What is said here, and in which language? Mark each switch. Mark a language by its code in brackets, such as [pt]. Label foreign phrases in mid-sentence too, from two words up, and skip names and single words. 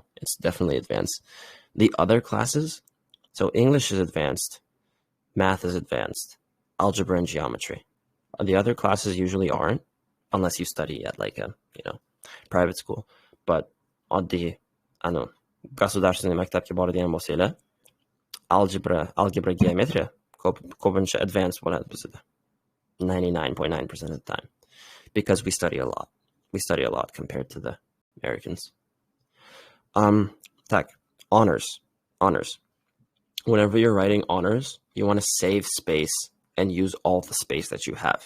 [en] It's definitely advanced. The other classes, so English is advanced, math is advanced, algebra and geometry. The other classes usually aren't, unless you study at like a, private school. But on the, [ru] государственный мектепке [uz] boradigan bo'lsanglar, algebra, geometry ko'pincha advanced bo'ladi bizda [en] 99.9% of the time, because we study a lot. We study a lot compared to the Americans. Tak, honors. Whenever you're writing honors, you want to save space and use all the space that you have.